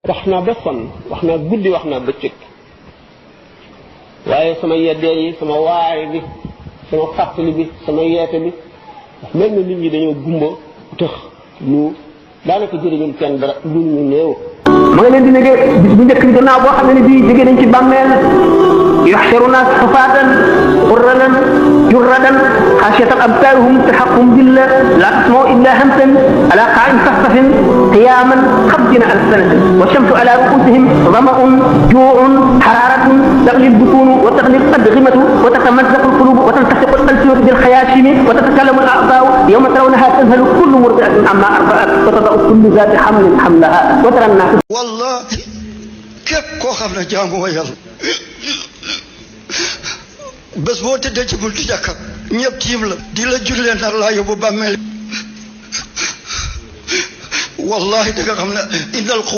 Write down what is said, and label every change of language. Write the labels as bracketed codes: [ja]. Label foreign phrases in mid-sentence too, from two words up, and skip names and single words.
[wo] wax naa ba sonn wax naa guddi wax naa bëccëg waaye sama yeddee yi sama waare bi sama fàttali bi sama yeete bi mel na nit ñi dañoo gumba tëx lu daanaka jëriñul kenn dara lu ñu néew. ma nga leen di nege bis bu njëkk bi gannaaw boo xam ne bii jóge nañ ci bàmmeel [ar] يحشرون حفاة عراة جردا خاشعة أبصارهم ترهقهم ذلة لا تسمع إلا همسا على قاع صفصف قياما خمسين ألف سنة والشمس على رؤوسهم ظمأ جوع حرارة تغلي البطون وتغلي الأدمغة وتتمزق القلوب وتلتصق الألسنة بالخياشيم وتتكلم الأعضاء يوم ترونها تذهل كل مرضعة عما أرضعت وتضع كل ذات حمل حملها وترى الناس [wo] wallahi képp koo xam ne jaamu wa yàlla bés boo tëddee ci buntu jàkka ñëpp tiim la di la jullee nar laa yóbbu bàmmeel wallahi da nga xam ne